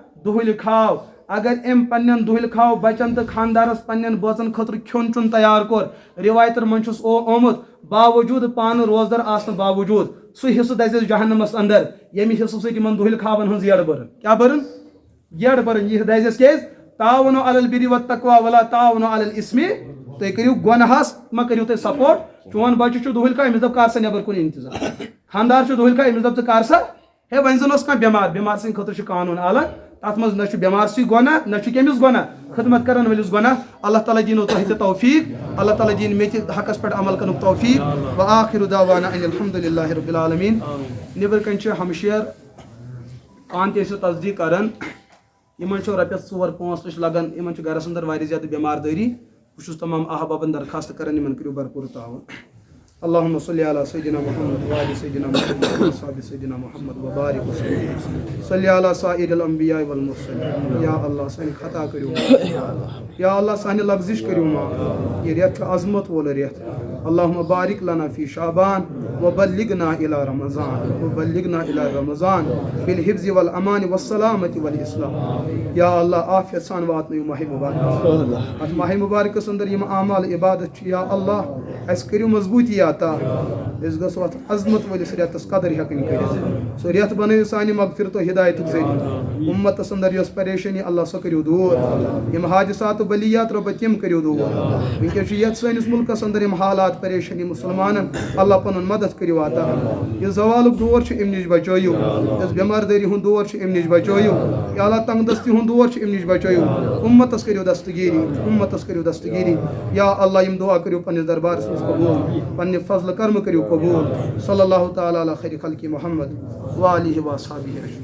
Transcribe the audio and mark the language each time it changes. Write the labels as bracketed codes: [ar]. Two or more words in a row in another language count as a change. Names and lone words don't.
[ks] دہل کھاو اگر ام پنن دہل کھاو بچن تو خاندارس پنن بوزن خطر کھون چون تیار کور روایتن من چھس آمت باوجود پان روزدار آسن باوجود سہ حصہ دزس جہنمس اندر یمہ حصہ سۭتۍ یمن دہل کھاون ہنز یڑ برن کیا برن یڑ برن یہ دزس کیاز [ar] تعاونوا علی البر والتقوى ولا تعاونوا علی الاثم [ks] تُہۍ کٔرِو گۄنہس ما کٔرِو تُہۍ سپورٹ چون بچہ چھُ دہل کھا أمِس دپ کر سا نٮ۪بر کُن انتظام خاندار چھُ دہل کھا أمِس دپ ژٕ کر سا ہے وۄنۍ زن اوس کانٛہہ بٮ۪مار بٮ۪مار سٕنٛدِ خٲطرٕ چھُ قانوٗن الگ تتھ منٛز نہ چھُ بٮ۪مار سٕے گۄناہ نہ چھُ کٔمِس گۄناہ خدمت کرن وٲلِس گۄناہ اللہ تعالیٰ دِینو تۄہہِ تہِ توفیٖق اللہ تعالیٰ دِیِن مےٚ تہِ حقس پٮ۪ٹھ عمل کرنُک توفیٖق [ar] وآخر دعوانا ان الحمد للہ رب العالمین [ks] نیبر کن چھِ ہمشیر پانہٕ تہِ ٲسِو تصدیٖق کران یمن چھُ رۄپیس 4-5 لچھ لگان یمن چھُ گرس اندر واریاہ زیادٕ بٮ۪مار دٲری بہٕ چھُس تمام احبابن درخواست کران یمن کٔرِو بھرپوٗر تعاوُن [ar] اللهم صل على سيدنا محمد وعلى سيدنا محمد وصحبه سيدنا محمد وبارك وسلم صل على سائر الانبياء والمرسلين [ks] یا اللہ سانہِ خطا کٔرِو یا اللہ سانہِ لفظش کٔرِو معاف یہ رٮ۪تھ چھُ عظمت وول رٮ۪تھ [ar] اللهم بارك لنا في شعبان وبلغنا الى رمضان بالحفظ والامان والسلامة والاسلام [ks] یا اللہ عافیت سان واتنٲیِو ماہ مبارک اتھ ماہ مبارکس اندر یم اعمال عبادت چھِ یا اللہ اَسہِ کٔرِو مضبوٗطی عطا أسۍ گژھو اتھ عظمت وٲلِس رٮ۪تس قدر ہٮ۪کٕنۍ کٔرِتھ سُہ رٮ۪تھ بنٲیِو سانہِ مغفرت و ہدایتُک ذٔریعہٕ اُمتس اندر یۄس پریشٲنی اللہ سۄ کٔرِو دوٗر یم حادثات و بلیات رۄبہ تِم کٔرِو دوٗر وٕنکیٚس چھُ یتھ سٲنِس مُلکس اندر یم حالات پریشٲنی مُسلمانن اللہ پنُن مدد کٔرِو عطا یُس زوالُک دور چھُ امہِ نِش بچٲیِو یُس بٮ۪ماردٲری ہُنٛد دور چھُ امہِ نِش بچٲیِو یا اللہ تنگ دستی ہُنٛد دور چھُ امہِ نِش بچٲیِو اُمتس کٔرِو دستگیٖری یا اللہ یم دعا کٔرِو پننِس دربارس منٛز قبوٗل پننہِ فضلہٕ کرمہٕ کٔرِو قبوٗل [ar] صلی اللہ تعالیٰ علی خیر خلقِ محمد وآلہ وصحبہ اجمعین.